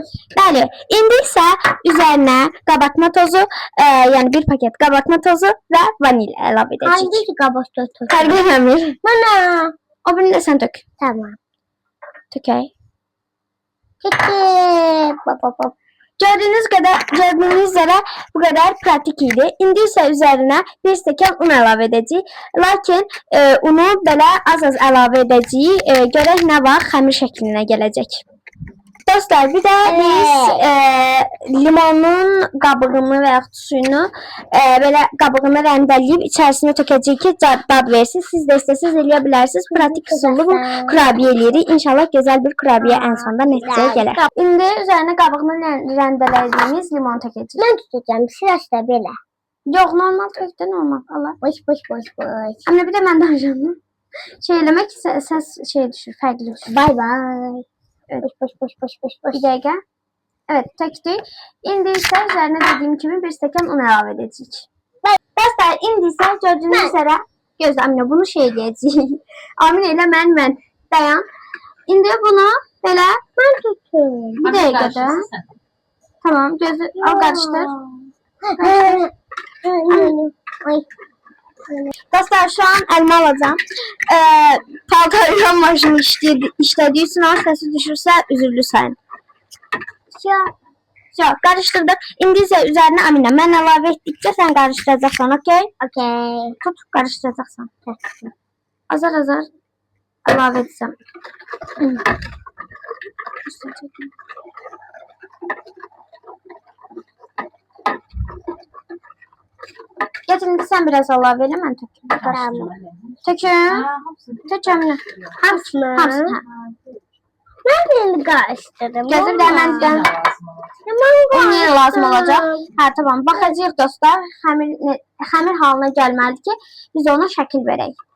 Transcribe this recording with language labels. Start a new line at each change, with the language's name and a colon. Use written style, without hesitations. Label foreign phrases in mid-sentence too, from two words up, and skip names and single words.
Turkish: Bəli, indi ise üzerine kabartma tozu, yani bir paket kabartma tozu ve vanil
Azerbaijani: əlavə edəcəyik.
Turkish: Hangi kabartma tozu?
Azerbaijani: Fərqi eləmir.
Turkish: Bana. O birini de sen dök. Tamam.
Azerbaijani: Dökək.
Turkish: Peki. Gördüğünüz üzere bu kadar pratik idi.
Azerbaijani: İndi
Turkish: ise üzerine
Azerbaijani: bir stekan un əlavə edəcəyik. Lakin unu belə az əlavə edəcəyik. Görək nə vaxt xəmir şəklinə gələcək. Dostlar, bir de biz limonun qabığını və yaxud suyunu belə qabığını rəndeləyib içərisinə tökəcəyik ki, dad versin. Siz də istəsiniz eləyə bilərsiniz. Pratik üsullu bu kurabiye eləyirik.
Turkish: İnşallah güzel bir kurabiye en sonunda
Azerbaijani: nəticəyə gələr. İndi üzərinə qabığını rəndelədiyimiz limon tökəcəyik.
Turkish: Ben tutacağım. Sırası da böyle.
Azerbaijani: Yox, normal tökdü, normal. Allah.
Turkish: Boş.
Azerbaijani: Amma bir de mən danışıyorum. Şey eləmək səs şey düşür, fərqli düşür.
English: Bye.
Turkish: Evet. Boş. Bir dakika. Evet, töktük. İndi ise üzerine dediğim gibi
Azerbaijani: bir stekan un əlavə edəcəyik. Dostlar, indi ise gördüğünüz üzere gözlə Amine bunu şey edəcəyik. Amine ile mən. Dayan. İndi bunu belə
Turkish: Ben tutayım. bir dakikada. Tamam, gözü al karıştır. Ay. Dostlar, şu an elma alacağım. Paltarıyla maşını işlediği için o sesi düşürse üzülürsen. Yok, karıştırdık. İndi ise üzerine Amine ben
Azerbaijani: əlavə etdikçe
Turkish: sen karıştıracaksan, okey?
English: Okey.
Turkish: Tut, karıştıracaksan. Azar əlavə edeceğim.
Azerbaijani: Getirin sen biraz əlavə elə, mən töküm.
Turkish: Tamam.
Azerbaijani: Töküm. Tök Amine. Hamsını. Hamsını.
Turkish: Ben birini karıştırdım.
Azerbaijani: Gözüm de məndən
Turkish: Tamam,
Azerbaijani: niyə lazım olacaq? Hə, tamam. Baxacağıq dostlar. Xəmir halına gəlməlidir ki, biz ona şəkil verək.